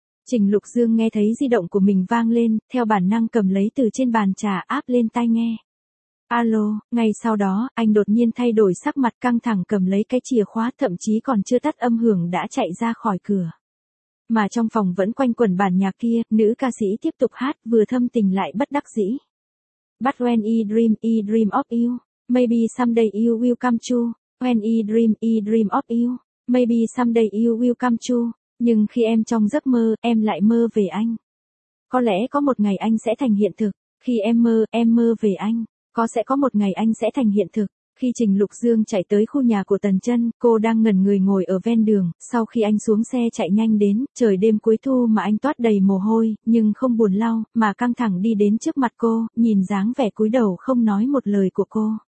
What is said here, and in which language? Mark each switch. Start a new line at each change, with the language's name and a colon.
Vietnamese: Trình Lục Dương nghe thấy di động của mình vang lên, theo bản năng cầm lấy từ trên bàn trà áp lên tai nghe. Alo, ngay sau đó, anh đột nhiên thay đổi sắc mặt căng thẳng cầm lấy cái chìa khóa thậm chí còn chưa tắt âm hưởng đã chạy ra khỏi cửa. Mà trong phòng vẫn quanh quẩn bản nhạc kia, nữ ca sĩ tiếp tục hát, vừa thâm tình lại bất đắc dĩ.
English: But when I dream of you, maybe someday you will come true. When I dream of you, maybe someday you will come true.
Vietnamese: Nhưng khi em trong giấc mơ, em lại mơ về anh. Có lẽ có một ngày anh sẽ thành hiện thực, khi em mơ về anh. Có sẽ có một ngày anh sẽ thành hiện thực. Khi Trình Lục Dương chạy tới khu nhà của Tần Chân, cô đang ngẩn người ngồi ở ven đường, sau khi anh xuống xe chạy nhanh đến, trời đêm cuối thu mà anh toát đầy mồ hôi, nhưng không buồn lau, mà căng thẳng đi đến trước mặt cô, nhìn dáng vẻ cúi đầu không nói một lời của cô.